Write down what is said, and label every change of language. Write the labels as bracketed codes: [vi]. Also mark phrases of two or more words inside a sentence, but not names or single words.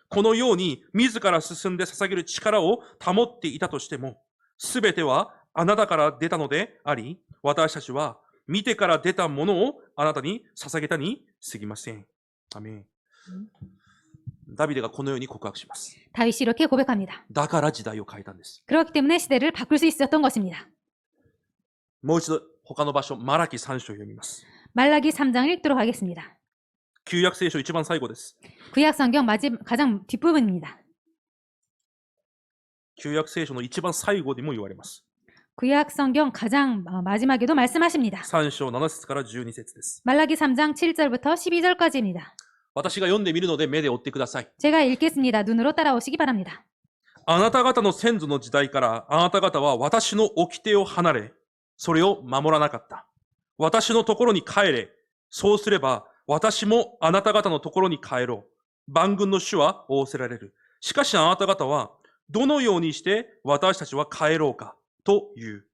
[ja] このように自ら進んで捧げる力を保っていたとしても、すべてはあなたから出たのであり、私たちは見てから出たものをあなたに捧げたに過ぎません。アメン。ダビデがこのように告白します。 [ko] 다윗이 이렇게 고백합니다. [ja] だから時代を変えたんです。 [ko] 그렇기 때문에 시대를 바꿀 수 있었던 것입니다. [ja] もう一度他の場所、マラキ3章を読みます。 [ko] 말라기 3장을 읽도록 하겠습니다. [ja] 旧約聖書一番最後です。 [ko] 구약 성경 가장 뒷부분입니다. [ja] 旧約聖書の一番最後でも言われます。 [ko] 구약 성경 가장 마지막에도 말씀하십니다. [ja] 3 章7節から12節です。 [ko] 말라기 3장 7절부터 12절까지입니다. [ja] 私が読んでみるので目で追ってください。 [ko] 제가 읽겠습니다. 눈으로 따라오시기 바랍니다. [ja] あなた方の先祖の時代からあなた方は私の掟を離れ、それを守らなかった。私のところに帰れ。そうすれば私もあなた方のところに帰ろう。万軍の主は仰せられる。しかしあなた方はどのようにして私たちは帰ろうかという。